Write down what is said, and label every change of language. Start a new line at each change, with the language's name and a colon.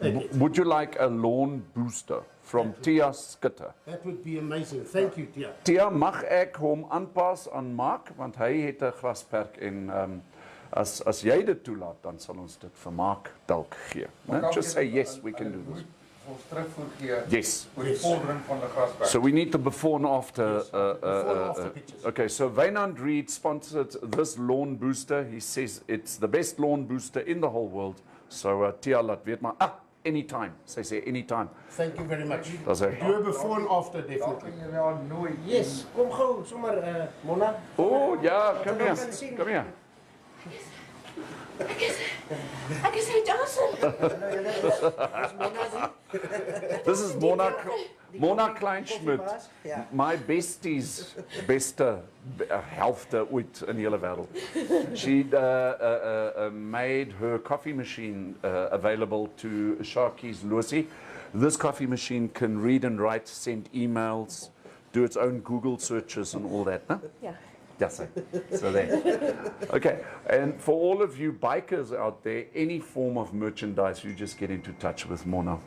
English: Would you like a lawn booster from Tia Skutte? That would be amazing. Thank you, Tia.
Afrikaans: Tia, mag ek hom aanpas aan Mark want hy het 'n grasperk en as jy dit toelaat dan sal ons dit vir Mark dalk gee.
English: Just say yes, we can do this.
Afrikaans: Ons terugvoer gee.
English: Yes.
Afrikaans: Oor die vordering van die grasperk.
English: So we need the before and after. Before and after pictures. Okay, so Wynand Reed sponsored this lawn booster. He says it's the best lawn booster in the whole world.
Afrikaans: So Tia laat weet maar anytime. Sy sê anytime.
English: Thank you very much.
Afrikaans: Daar's hy.
English: Do it before and after, definitely.
Afrikaans: Ja, nooit. Yes, kom gou sommer Mona. Oh ja, kom hier. Kom hier. Ek is uit Johnson.
English: This is Mona Kleinschmidt.
Afrikaans: My besties beste helfte ooit in die hele wêreld.
English: She made her coffee machine available to Sharkie's Lucy. This coffee machine can read and write, send emails, do its own Google searches and all that, no?
Afrikaans: Ja.
English: Yes, so there. Okay, and for all of you bikers out there, any form of merchandise, you just get into touch with Mona.